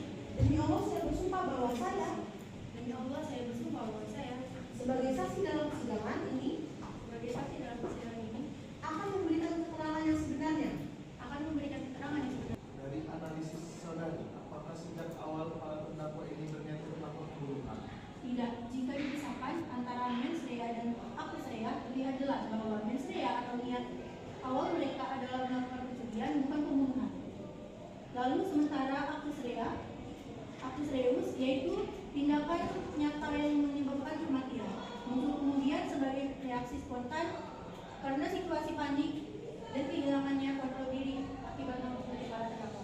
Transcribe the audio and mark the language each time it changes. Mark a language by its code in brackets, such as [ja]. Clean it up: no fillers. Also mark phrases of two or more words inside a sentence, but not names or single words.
[id] Demi Allah saya bersumpah bahwa saya sebagai saksi dalam persidangan ini akan memberikan keterangan yang sebenarnya. Dari analisis saudari, apakah sejak awal para terdakwa ini berniat untuk melakukan pembunuhan? Tidak, jika dipisahkan antara [la] mens rea [id] dan [la] actus rea, [id] terlihat jelas bahwa [la] mens rea [id] atau niat awal mereka adalah melakukan pencurian, bukan pembunuhan. Lalu sementara [la] actus reus [id] yaitu tindakan nyata yang menyebabkan kematian, muncul kemudian sebagai reaksi spontan karena situasi panik dan kehilangannya kontrol diri akibat mabuk dari para terdakwa.